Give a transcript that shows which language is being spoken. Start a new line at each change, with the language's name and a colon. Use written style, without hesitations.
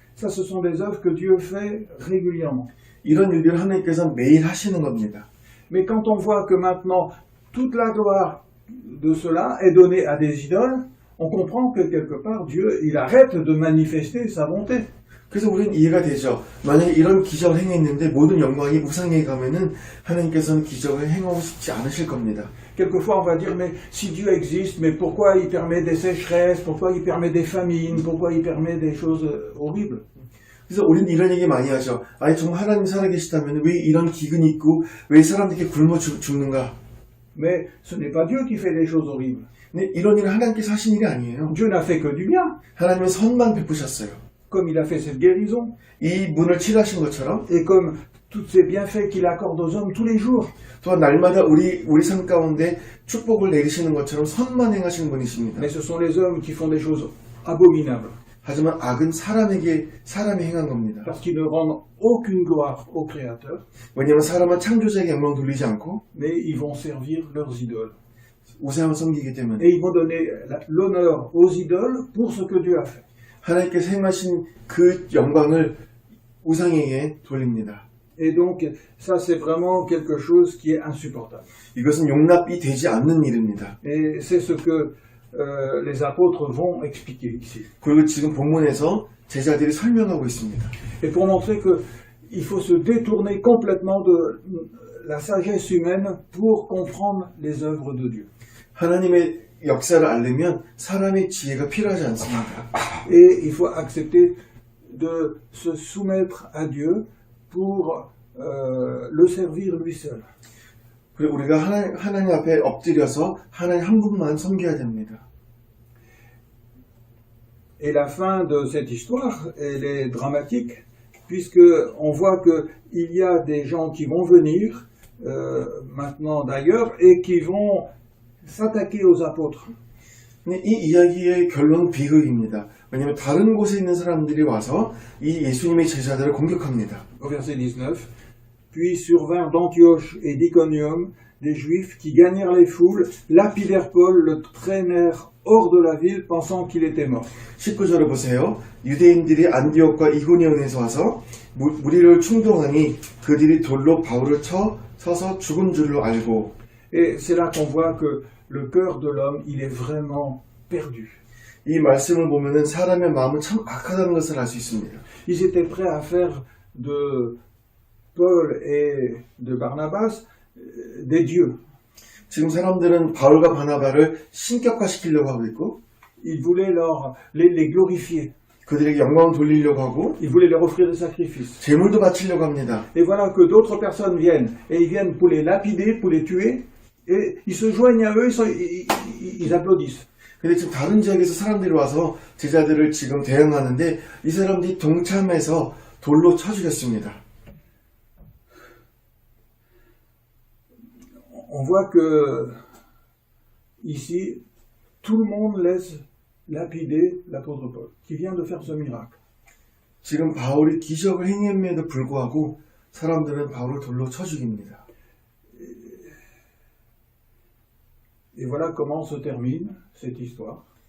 French: Ça, ce sont des œuvres que Dieu fait régulièrement.
Korean: 이런 일들을 하나님께서 매일 하시는 겁니다.
French: Mais quand on voit que maintenant toute la gloire de cela est donnée à des idoles, on comprend que quelque part Dieu, il arrête de manifester sa bonté.
Korean: 그래서 우리는 이해가 되죠. 만약에 이런 기적을 행했는데 모든 영광이 우상에게 가면은 하나님께서는 기적을 행하고 싶지 않으실 겁니다.
French: Quelquefois on va dire mais si Dieu existe, mais pourquoi il permet des sécheresses, pourquoi il permet des famines, pourquoi il permet des choses horribles?
Korean: 그래서 우리는 이런 얘기 많이 하죠. 아니 정말 하나님 살아계시다면 왜 이런 기근이 있고 왜 사람들이 굶어 죽는가?
French: Mais ce n'est pas Dieu qui fait des choses horribles.
Korean: 근데 이런 일은 하나님께서 하신 일이 아니에요.
French: Dieu n'a fait que du bien,
Korean: 하나님은 선만 베푸셨어요.
French: comme il a fait cette guérison,
Korean: 이 문을 칠하신 것처럼
French: et comme tous ces bienfaits qu'il accorde aux hommes tous les jours.
Korean: 또한 날마다 우리 삶 가운데 축복을 내리시는 것처럼 선만 행하시는 분이십니다.
French: Mais ce sont les hommes qui font des choses abominables,
Korean: 하지만 악은 사람이 행한 겁니다.
French: parce qu'ils ne rendent aucune gloire au Créateur,
Korean: 왜냐하면 사람은 창조자에게 영광 돌리지 않고
French: mais ils vont servir leurs idoles.
Korean: 우상을 섬기기 때문에
French: Et ils vont donner l'honneur aux idoles pour ce que Dieu a fait.
Korean: 하나님께서 행하신 그 영광을 우상에게 돌립니다.
French: Et donc, ça, c'est vraiment quelque chose qui est insupportable.
Korean: 이것은 용납이 되지 않는 일입니다.
French: Et c'est ce que les apôtres vont expliquer ici.
Korean: 그리고 지금 본문에서 제자들이 설명하고 있습니다.
French: Et pour montrer qu'il faut se détourner complètement de la sagesse humaine pour comprendre les œuvres de Dieu.
Korean: 하나님의 역사를 알려면 사람의 지혜가 필요하지 않습니다.
French: Et il faut accepter de se soumettre à Dieu pour le servir lui seul.
Korean: 그리고 우리가 하나님 앞에 엎드려서 하나님 한 분만 섬겨야 됩니다.
French: Et la fin de cette histoire, elle est dramatique, puisque on voit qu'il y a des gens qui vont venir, maintenant d'ailleurs, et qui vont s'attaquer aux apôtres.
Korean: 근데 이 이야기의 결론은 비극입니다. 왜냐하면 다른 곳에 있는 사람들이 와서 이 예수님의 제자들을 공격합니다.
French: Au verset 19, puis survinrent d'Antioche et d'Iconium des Juifs qui gagnèrent les foules, lapidèrent Paul, le traînèrent hors de la ville, pensant qu'il était mort.
Korean: 19절을 보세요. 유대인들이 안디옥과 이고니온에서 와서 무리를 충동하니 그들이 돌로 바울을 쳐서 죽은 줄로 알고.
French: Et c'est là qu'on voit que le cœur de l'homme, il est vraiment perdu.
Korean: 이 말씀을 보면은 사람의 마음은 참 악하다는 것을 알 수 있습니다.
French: Ils étaient prêts à faire de Paul et de Barnabas des dieux.
Korean: 지금 사람들은 바울과 바나바를 신격화시키려고 하고 있고
French: Ils voulaient les glorifier.
Korean: 그들에게 영광을 돌리려고 하고
French: Ils voulaient leur offrir des sacrifices.
Korean: 제물도 바치려고 합니다.
French: Et voilà que d'autres personnes viennent, et ils viennent pour les lapider, pour les tuer, et ils se joignent à eux, ils applaudissent.
Korean: 근데 지금 다른 지역에서 사람들이 와서 제자들을 지금 대응하는데 이 사람들이 동참해서 돌로 쳐 죽였습니다.
French: On voit que ici, tout le monde laisse lapider l'apôtre Paul, qui vient de faire ce miracle.
Korean: 지금 바울이 기적을 행했음에도 불구하고 사람들은 바울을 돌로 쳐 죽입니다.
French: Et voilà comment se termine cette histoire.